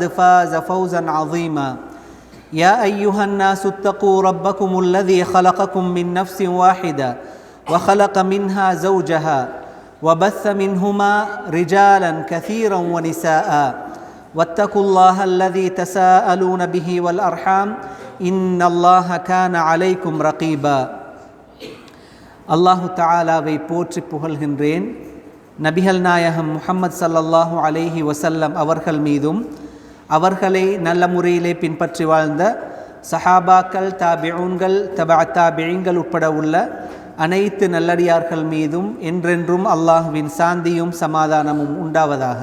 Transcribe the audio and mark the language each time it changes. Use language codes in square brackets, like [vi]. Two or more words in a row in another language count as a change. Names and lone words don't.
[ar] فاز فوزا عظيما يا أيها الناس اتقوا ربكم الذي خلقكم من نفس واحدة وخلق منها زوجها وبث منهما رجالا كثيرا ونساء واتقوا الله الذي تساءلون به والأرحام إن الله كان عليكم رقيبا الله تعالى [ta] போற்றி புகழ்கின்றேன். நபிகள் நாயகம் முஹம்மது [ar] صلى الله عليه وسلم [ta] அவர்கள் மீதும் அவர்களை நல்ல முறையிலே பின்பற்றி வாழ்ந்த சஹாபாக்கள், தாபிஊன்கள், தபஅ தாபிஈன்கள் உட்பட உள்ள அனைத்து நல்லடியார்கள் மீதும் என்றென்றும் அல்லாஹ்வின் சாந்தியும் சமாதானமும் உண்டாவதாக.